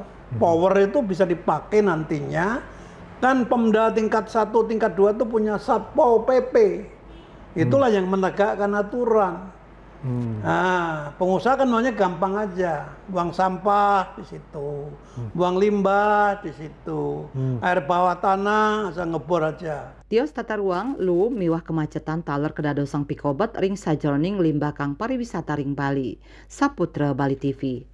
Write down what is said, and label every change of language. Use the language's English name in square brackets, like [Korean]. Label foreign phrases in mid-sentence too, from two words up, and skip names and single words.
[Indonesian] Power itu bisa dipakai nantinya. Kan Pemda tingkat 1, tingkat 2 itu punya Satpol PP. Itulah yang menegakkan aturan. Nah, pengusaha kan maunya gampang aja, buang sampah di situ, buang limbah di situ, air bawah tanah asal ngebor aja. [Balinese] Tios tata ruang lu miwah kemacetan taler kedadosang pikobet ring sajroning limbah kang pariwisata ring Bali. Saputra Bali TV.